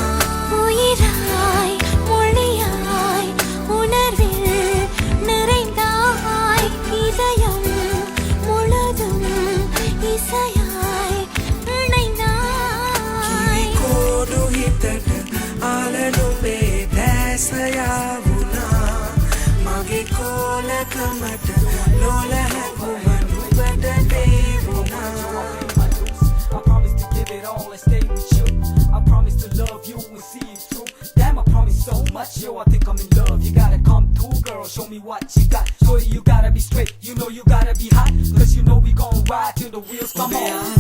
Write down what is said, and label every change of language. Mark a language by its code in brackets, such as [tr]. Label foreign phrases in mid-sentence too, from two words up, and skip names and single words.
[ta] உயிராய் மொழியாய் உணர்வில் நிறைந்தாய் இதயம் முழுதும் இசையாய் இணைந்தாய் [si] කිරිකෝඩු හිතට ආලනුඹේ දැස යාවුනා මගේ කෝලකමට ලෝල හැඟුම නුඹට පේවුනා [en] I promise to give it all and stay with you. I promise to love you and see it through. Damn, I promise so much, yo, I think I'm in love. You gotta come through, girl, show me what you got. Shorty, you gotta be straight, you know you gotta be hot. Cause you know we gon' ride till the wheels come on.